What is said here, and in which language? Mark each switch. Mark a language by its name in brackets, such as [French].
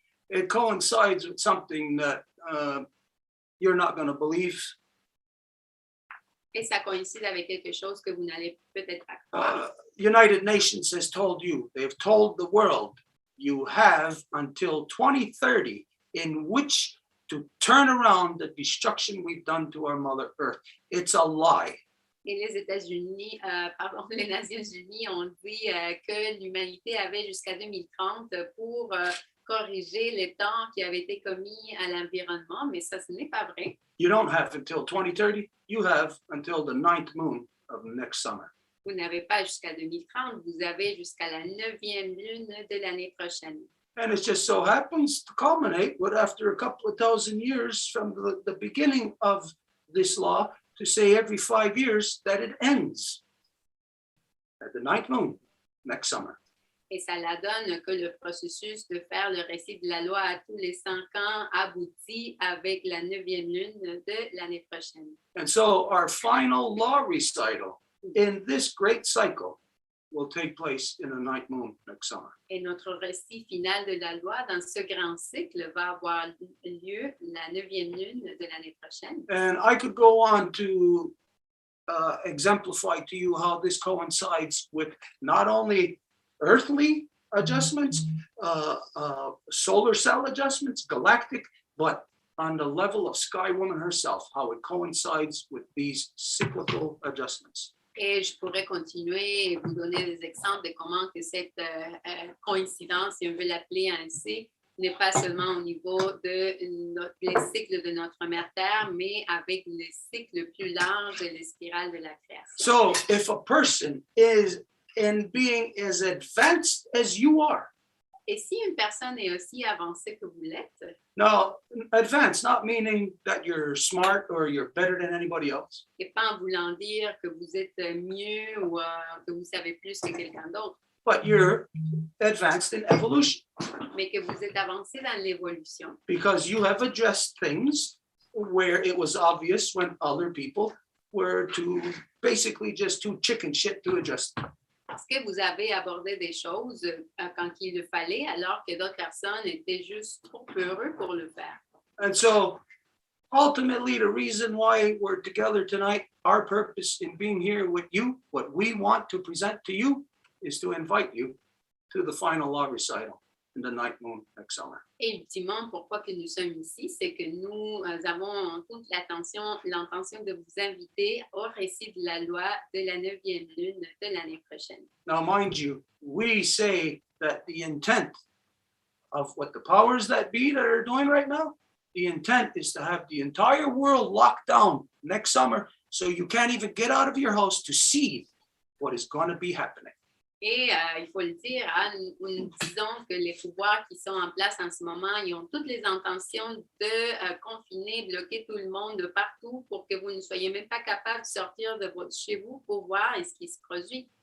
[English] It coincides with something that you're not going to believe. [French] Et ça coïncide avec quelque chose que vous n'allez peut-être pas croire. [English] United Nations has told you, they have told the world, you have until 2030 in which to turn around the destruction we've done to our Mother Earth. It's a lie. [French] Et les États-Unis, les Nations Unies ont dit que l'humanité avait jusqu'à 2030 pour corriger les torts qui avaient été commis à l'environnement, mais ça, ce n'est pas vrai. [English] You don't have until 2030, you have until the 9th moon of next summer. [French] Vous n'avez pas jusqu'à 2030, vous avez jusqu'à la 9e lune de l'année prochaine. [English] And it just so happens to culminate with, after a couple of thousand years from the beginning of this law, to say every 5 years that it ends at the 9th moon next summer. [French] Et ça la donne que le processus de faire le récit de la loi à tous les 5 ans aboutit avec la 9e lune de l'année prochaine. [English] And so our final law recital in this great cycle will take place in the 9th moon next summer. [French] Et notre récit final de la loi dans ce grand cycle va avoir lieu la 9e lune de l'année prochaine. [English] And I could go on to exemplify to you how this coincides with not only earthly adjustments, solar cell adjustments, galactic, but on the level of Sky Woman herself, how it coincides with these cyclical adjustments. [French] Et je pourrais continuer et vous donner des exemples de comment que cette coïncidence, si on veut l'appeler ainsi, n'est pas seulement au niveau de les cycles de notre mère Terre, mais avec les cycles plus larges et les spirales de la création. [English] So if a person is in being as advanced as you are, [French] Et si une personne est aussi avancée que vous l'êtes, [English] Now, advanced, not meaning that you're smart or you're better than anybody else, [French] et pas en voulant dire que vous êtes mieux ou que vous savez plus que quelqu'un d'autre, [English] but you're advanced in evolution [French] mais que vous êtes avancé dans l'évolution. [English] because you have addressed things where it was obvious when other people were basically just too chicken shit to address them. [French] Parce que vous avez abordé des choses quand il le fallait, alors que d'autres personnes étaient juste trop heureux pour le faire. [English] And so ultimately, the reason why we're together tonight, our purpose in being here with you, what we want to present to you is to invite you to the final law recital in the night moon next summer. [French] Et ultimement, pourquoi que nous sommes ici, c'est que nous avons toute l'intention de vous inviter au récit de la loi de la 9e lune de l'année prochaine. [English] Now, mind you, we say that the intent of what the powers that be that are doing right now, the intent is to have the entire world locked down next summer so you can't even get out of your house to see what is going to be happening. [French] Et il faut le dire, hein, nous disons que les pouvoirs qui sont en place en ce moment, ils ont toutes les intentions de confiner, bloquer tout le monde de partout pour que vous ne soyez même pas capable de sortir de chez vous pour voir ce qui se produit.